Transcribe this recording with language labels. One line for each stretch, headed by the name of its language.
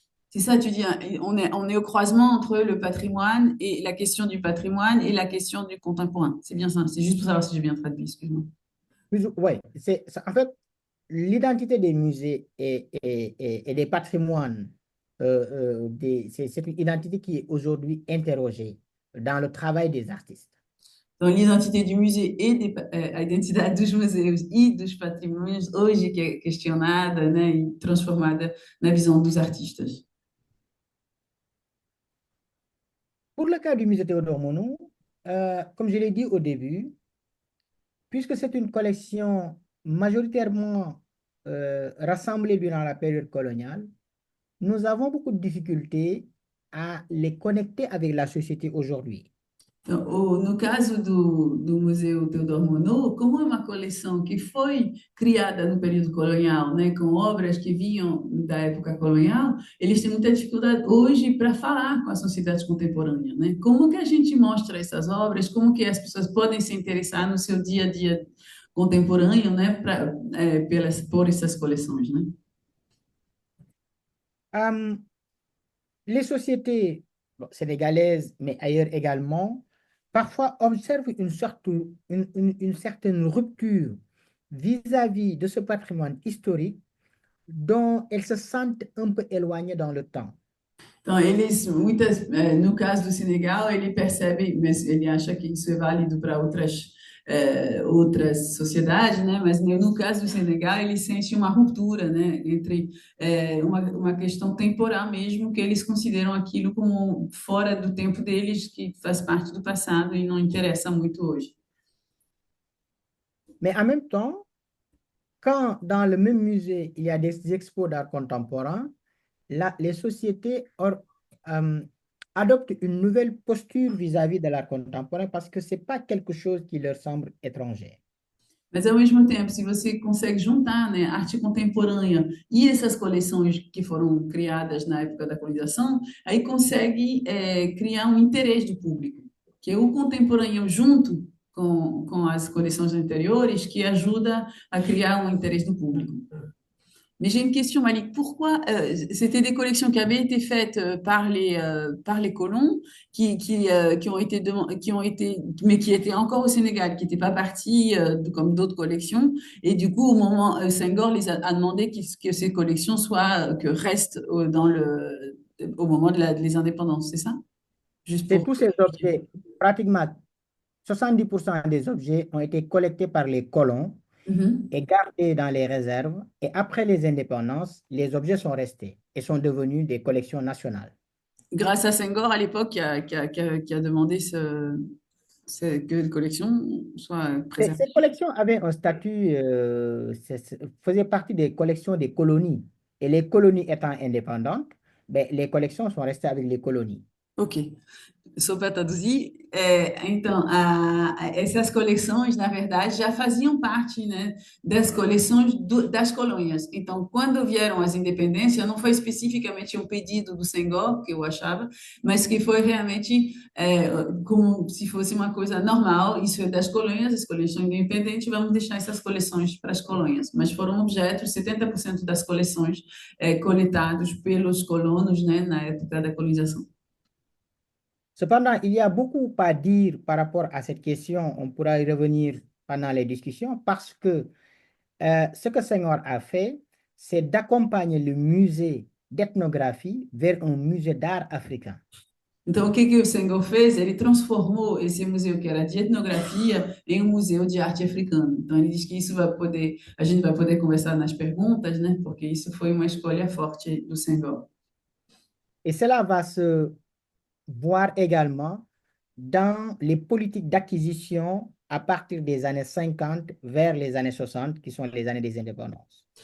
French: C'est ça, tu dis, hein, on est au croisement entre le patrimoine et la question du patrimoine et la question du contemporain. C'est bien ça, c'est juste pour savoir si j'ai bien traduit, excuse-moi. Oui, en fait, l'identité des musées et des patrimoines, c'est une identité qui est aujourd'hui interrogée dans le travail des artistes.
Portuguese: Então,
French: l'identité du
Portuguese: museu e a identidade dos museus e dos patrimônios hoje que é questionada, né, e transformada na visão dos artistas.
French: Pour le cas du musée Théodore Monod, comme je l'ai dit au début, puisque c'est une collection majoritairement rassemblée durant la période coloniale, nous avons beaucoup de difficultés à les connecter avec la société aujourd'hui.
Portuguese: Então, no caso do Museu Teodoro Monod, como é uma coleção que foi criada no período colonial, né, com obras que vinham da época colonial, eles têm muita dificuldade hoje para falar com a sociedade contemporânea, né? Como que a gente mostra essas obras, como que as pessoas podem se interessar no seu dia a dia contemporâneo, né, por essas coleções, né?
French: Euh, les sociétés sénégalaises, mais ailleurs également, parfois observent une certaine rupture vis-à-vis de ce patrimoine historique dont elles se sentent un peu éloignées dans le temps.
Portuguese: Então, eles, no caso do Senegal, ele percebe, mas ele acha que isso é válido para outras sociedades, né? Mas no caso do Senegal, ele sente uma ruptura, né? Entre uma questão temporal mesmo, que eles consideram aquilo como fora do tempo deles, que faz parte do passado e não interessa muito hoje.
French: Mais en même temps, quand dans le même musée, il y a des expos d'art contemporain, les sociétés euh, adoptent une nouvelle posture vis-à-vis de l'art contemporain parce que ce n'est pas quelque chose qui leur semble étranger.
Portuguese: Mas, ao mesmo tempo, se você consegue juntar, né, arte contemporânea e essas coleções que foram criadas na época da colonização, aí consegue criar um interesse do público. Que é o contemporâneo junto com as coleções anteriores que ajuda a criar um interesse do público.
French: Mais j'ai une question, Malik. Pourquoi c'était des collections qui avaient été faites par les colons qui ont qui ont été, mais qui étaient encore au Sénégal, qui n'étaient pas partis comme d'autres collections. Et du coup, au moment, Senghor a demandé que ces collections soient, que restent au moment de les indépendances, c'est ça? Juste C'est pour. tous ces objets, pratiquement 70% des objets ont été collectés par les colons Mhm. et gardés dans les réserves. Et après les indépendances, les objets sont restés et sont devenus des collections nationales. Grâce à Senghor à l'époque qui a demandé que les collections soient préservées. Ces collections avaient un statut, faisaient partie des collections des colonies. Et les colonies étant indépendantes, ben, les collections sont restées avec les colonies. Ok.
Portuguese: Sou para traduzir, então, essas coleções, na verdade, já faziam parte, né, das coleções das colônias. Então, quando vieram as independências, não foi especificamente um pedido do Senghor, que eu achava, mas que foi realmente como se fosse uma coisa normal, isso é das colônias, as colônias são independentes, vamos deixar essas coleções para as colônias. Mas foram objetos, 70% das coleções coletados pelos colonos, né, na época da colonização.
French: Cependant, il y a beaucoup à dire par rapport à cette question. On pourra y revenir pendant les discussions parce que ce que Senghor a fait, c'est d'accompagner le musée d'ethnographie vers un musée d'art africain.
Portuguese: Então, o que que o Senghor fez? Ele transformou esse museu que era de etnografia em um museu de arte africana. Então, ele diz que isso vai poder, a gente vai poder conversar nas perguntas, né? Porque isso foi uma escolha forte do Senghor.
French: Et cela va se voir également dans les politiques d'acquisition à partir des années 50 vers les années 60, qui sont les années des indépendances.